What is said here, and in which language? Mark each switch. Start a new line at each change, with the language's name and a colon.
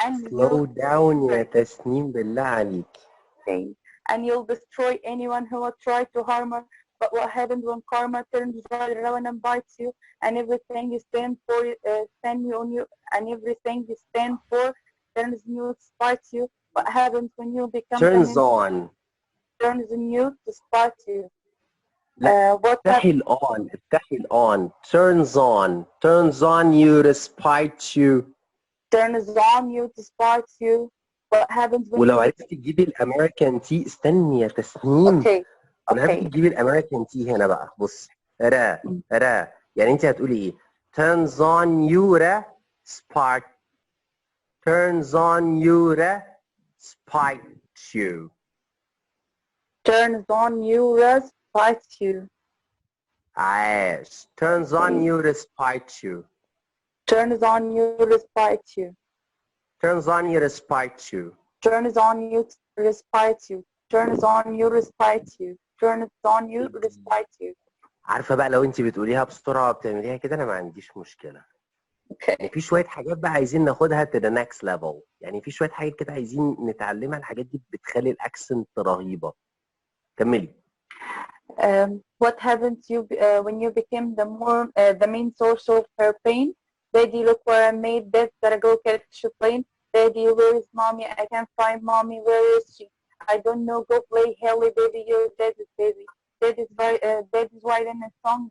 English: slow down
Arabic: يا تسنيم بالله عليك.
English: and you'll destroy anyone who will try to harm her. But what happens when karma turns right around and bites you, and everything you stand for stand you on you, and everything you stand for turns new to spite you? What happens when you become turns on. turns new to spite you?
Arabic: لا
English: what
Arabic: افتحي الان افتحي الان.
English: turns on you to spite you. turns on you to spite you. What happens when
Arabic: ولو
English: you
Arabic: عرفتي تجيبي الامريكان تي استني يا تسنيم.
English: okay
Arabic: ولو عرفتي تجيبي الامريكان تي هنا بقى بص را يعني انت هتقولي ايه؟
English: turns on you to spite. turns on you to spite you. turns on you to spite you.
Arabic: عاش.
English: turns on you to spite you. turns on you to spite you. turns on you to spite you. turns on you to spite you. turns on you to spite you. turns on you to spite you.
Arabic: عارفه بقى لو انت بتقوليها بسرعه وبتعمليها كده انا ما عنديش مشكله. يعني في شويه حاجات بقى عايزين ناخدها
English: to the next level.
Arabic: يعني في شويه حاجات كده عايزين نتعلمها. الحاجات دي بتخلي الاكسنت رهيبه. كملي.
English: What happened to you when you became the main source of her pain? Daddy, look where I made this. Gotta go catch a plane. Daddy, where is mommy? I can't find mommy. Where is she? I don't know. Go play Haley, baby. You're daddy's baby. Daddy's writing a song.